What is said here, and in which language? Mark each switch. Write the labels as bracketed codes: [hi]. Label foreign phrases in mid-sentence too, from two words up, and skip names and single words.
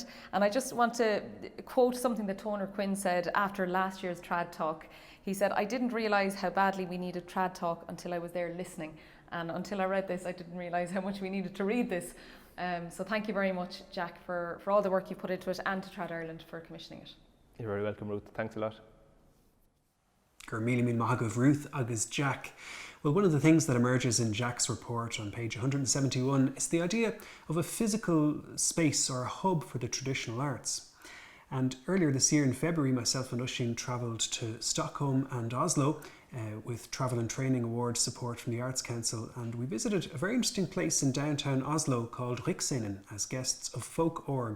[en] And I just want to quote something that Toner Quinn said after last year's TradTalk. He said, "I didn't realise how badly we needed TradTalk until I was there listening, and until I read this I didn't realise how much we needed to read this." So thank you very much, Jack, for all the work you put into it, and to Trad Ireland for commissioning it. You're very welcome, Ruth. Thanks a lot. [ga] Gur míle míle maith agah Ruth agus Jack. [en] Well, one of the things that emerges in Jack's report on page 171 is the idea of a physical space or a hub for the traditional arts. And earlier this year in February, myself and Oisín travelled to Stockholm and Oslo with Travel and Training Award support from the Arts Council, and we visited a very interesting place in downtown Oslo called Rikscenen as guests of Folk Org.